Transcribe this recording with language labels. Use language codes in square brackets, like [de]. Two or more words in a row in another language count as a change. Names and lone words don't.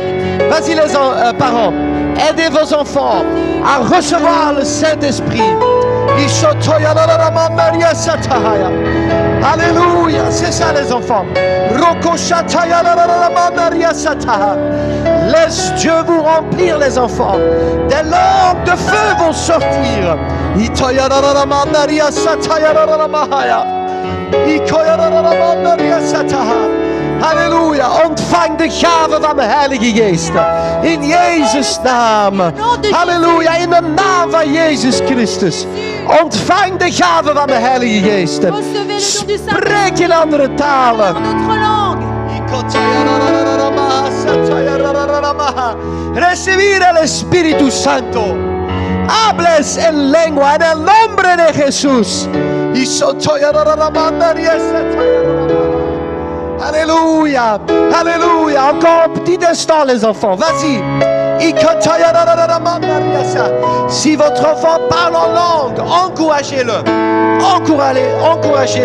[fr] Vas-y les parents, aidez vos enfants à recevoir le Saint-Esprit. Alléluia, c'est ça les enfants. Laisse Dieu vous remplir les enfants. Des langues de feu vont sortir. [nl] Halleluja, ontvang de gave van de Heilige Geest. In Jezus' naam. Halleluja, in de naam van Jezus Christus. Ontvang de gave van de Heilige Geest. Spreek in andere talen. [es] Recibir el Espíritu Santo. Hables en lengua en el nombre de Jesús. [fr] Alléluia, alléluia. Encore un petit instant les enfants, vas-y. Si votre enfant parle en langue, encouragez-le.